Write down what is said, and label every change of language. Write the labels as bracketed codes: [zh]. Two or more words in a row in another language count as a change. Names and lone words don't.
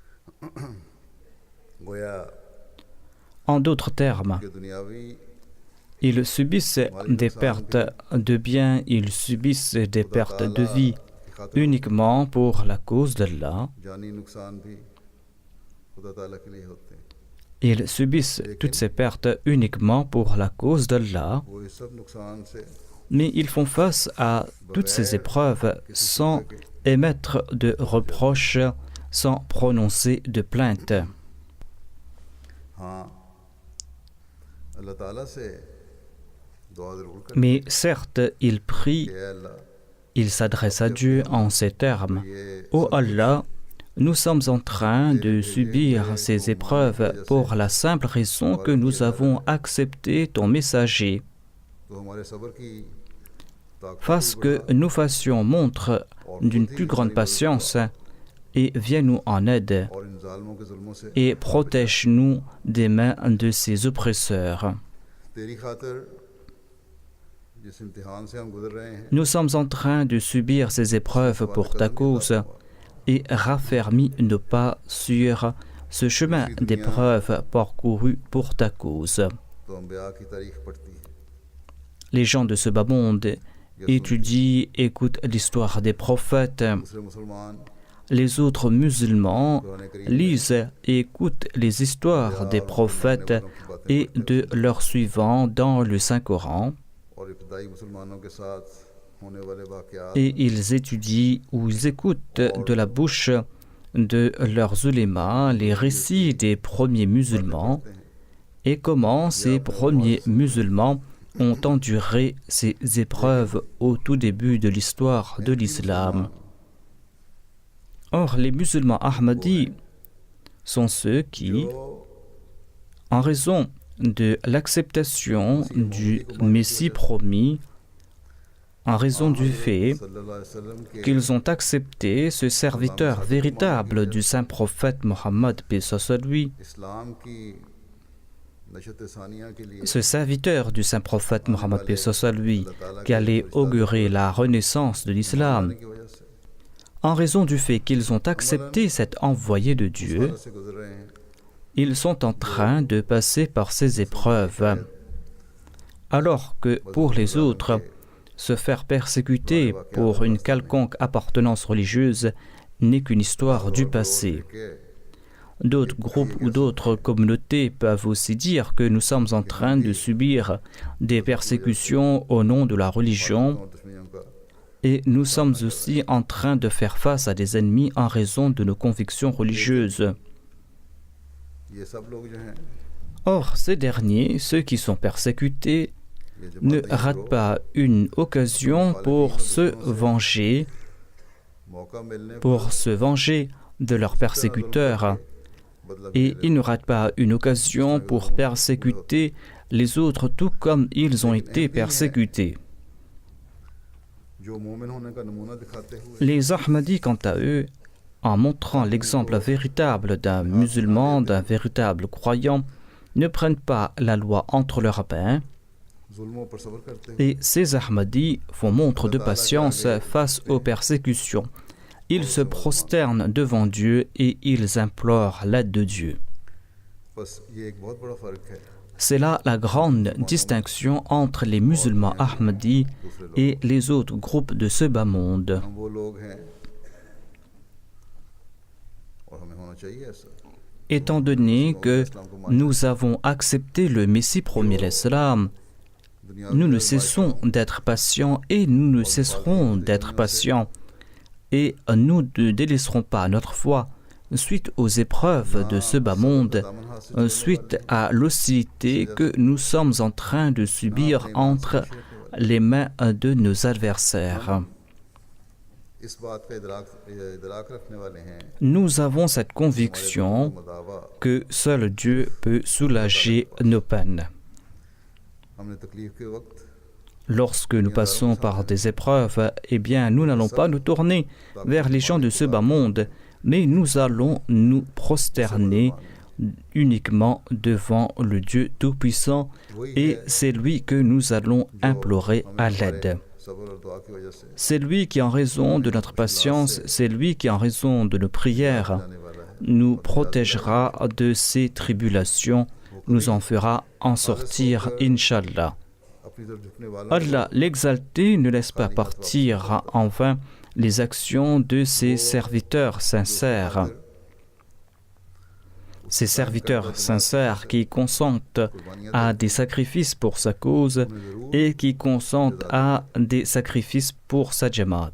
[fr] En d'autres termes, Ils subissent des pertes de biens, ils subissent des pertes de vie uniquement pour la cause d'Allah. [ur] جانی نقصان بھی خدا تعالیٰ کے لیے ہوتے ہیں. [fr] Ils subissent toutes ces pertes uniquement pour la cause d'Allah, [ur] وہ اس سب نقصان سے [fr] mais ils font face à toutes ces épreuves sans émettre de reproches, sans prononcer de plaintes. [ur] ہاں اللہ تعالیٰ سے دعا ضرور کرتے [fr] Mais certes, ils prient, [ur] ہیں، "اے اللہ, [fr] ils s'adressent à Dieu en ces termes. Ô Allah, nous sommes en train de subir ces épreuves pour la simple raison que nous avons accepté ton messager. [ur] تو ہمارے صبر کی طاقت [fr] Fasse que nous fassions montre d'une plus grande patience et viens-nous en aide [ur] اور ان ظالموں کے ظلموں سے [fr] et protège-nous des mains de ces oppresseurs. [ur] تیری خاطر جس امتحان سے ہم گزر رہے ہیں [fr] Nous sommes en train de subir ces épreuves pour ta cause et raffermis nos pas sur ce chemin d'épreuves parcouru pour ta cause. [ur] تو انبیا کی تاریخ پڑھتی ہے, [fr] Les gens de ce bas monde étudient, écoutent l'histoire des prophètes. [ur] دوسرے مسلمان [fr] Les autres musulmans lisent et écoutent les histoires des prophètes et de leurs suivants dans le Saint-Coran. [ur] اور ابتدائی مسلمانوں کے ساتھ ہونے والے واقعات [fr] Et ils étudient ou ils écoutent de la bouche de leurs ulémas les récits des premiers musulmans et comment ces premiers musulmans ont enduré ces épreuves au tout début de l'histoire de l'islam. Or, les musulmans ahmadis sont ceux qui, en raison de l'acceptation du Messie promis, en raison du fait [ar] صلى الله عليه وسلم کے [fr] qu'ils ont accepté ce serviteur véritable du saint prophète Mohammed, paix soit lui, [ur] اسلام کی نشأت ثانیہ کے لیے [fr] ce serviteur du saint prophète Mohammed, paix soit lui, qui allait augurer la renaissance de l'islam, [ur] کی وجہ سے [fr] en raison du fait qu'ils ont accepté cet envoyé de Dieu, [ur] سے گزر رہے ہیں, [fr] ils sont en train de passer par ces épreuves. Alors que pour les autres, se faire persécuter pour une quelconque appartenance religieuse n'est qu'une histoire du passé. [ur] कि [fr] D'autres groupes ou d'autres communautés peuvent aussi dire que nous sommes en train de subir des persécutions au nom de la religion [ur] اور دشمنیوں کا [fr] et nous sommes aussi en train de faire face à des ennemis en raison de nos convictions religieuses. [ur] یہ سب لوگ جو ہیں [fr] Or, ces derniers, ceux qui sont persécutés, ne ratent pas une occasion pour se venger, [ur] موقع ملنے [fr] de leurs persécuteurs. Et ils ne ratent pas une occasion pour persécuter les autres tout comme ils ont été persécutés. [ur] جو مومن ہونے کا نمونہ دکھاتے ہوئے [fr] Les Ahmadis, quant à eux, en montrant l'exemple véritable d'un musulman, d'un véritable croyant, ne prennent pas la loi entre leurs mains. [ur] ظلموں پر صبر کرتے ہوئے [fr] Et ces Ahmadis font montre de patience face aux persécutions. Ils se prosternent devant Dieu et ils implorent l'aide de Dieu. [ur] بس یہ ایک بہت بڑا فرق ہے [fr] C'est là la grande distinction entre les musulmans Ahmadis et les autres groupes de ce bas monde. [ur] ہم وہ لوگ ہیں اور ہمیں ہونا چاہیے ایسا [fr] Étant donné que nous avons accepté le Messie promis l'Islam, nous ne cessons d'être patients et nous ne cesserons d'être patients. Et nous ne délaisserons pas notre foi suite aux épreuves de ce bas monde, suite à l'hostilité que nous sommes en train de subir entre les mains de nos adversaires. [ur] اس بات کا ادراک رکھنے والے ہیں [fr] Nous avons cette conviction [ur] मदावा [fr] que seul Dieu peut soulager nos peines. [ur] ہم نے تکلیف کے وقت [fr] Lorsque nous passons par des épreuves, eh bien, nous n'allons pas nous tourner vers les gens de ce bas monde, mais nous allons nous prosterner uniquement devant le Dieu Tout-Puissant et c'est lui que nous allons implorer à l'aide. [ur] صبر اور دعا کی وجہ سے [fr] C'est lui qui, en raison de notre patience, c'est lui qui, en raison de nos prières, [ur] آنے والا ہے [fr] nous protégera de ces tribulations, nous en fera en sortir, Inch'Allah. Allah l'exalté ne laisse pas partir en vain les actions de ses serviteurs sincères. Ces serviteurs sincères qui consentent à des sacrifices pour sa cause et qui consentent à des sacrifices pour sa jamaat.